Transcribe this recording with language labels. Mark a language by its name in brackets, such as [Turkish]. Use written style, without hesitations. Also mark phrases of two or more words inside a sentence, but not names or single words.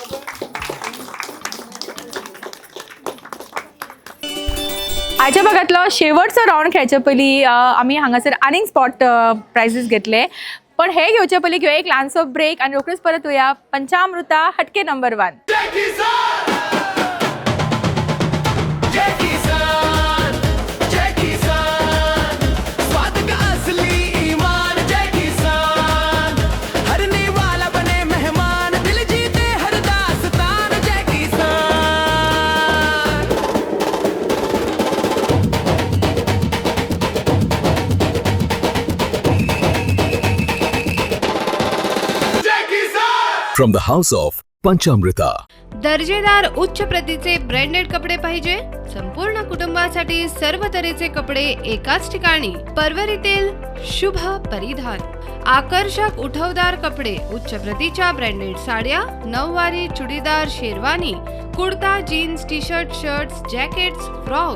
[Konkani] आयच्या भागातलो शेवटचो राऊंड खेळचे पयलीं आमी हांगासर आनीक स्पॉट प्रायजीस घेतले. पण हे घेवचे पयलीं घेवया एक ल्हानसो ब्रेक आनी रोखडीच परत येवया पंचामृता हटके नंबर 1. [English] From the house of Panchamrita. [Marathi] दर्जेदार उच्च प्रतीचे ब्रँडेड कपडे पाहिजे? संपूर्ण कुटुंबासाठी सर्व तऱ्हेचे कपडे एकाच ठिकाणी. परवरीतील शुभ परिधान. आकर्षक उठवदार कपडे, उच्च प्रतीच्या ब्रँडेड साड्या, नऊवारी, चुडीदार, शेरवानी, कुर्ता, जीन्स, टी शर्ट, शर्ट्स, जॅकेट्स, फ्रॉक्स.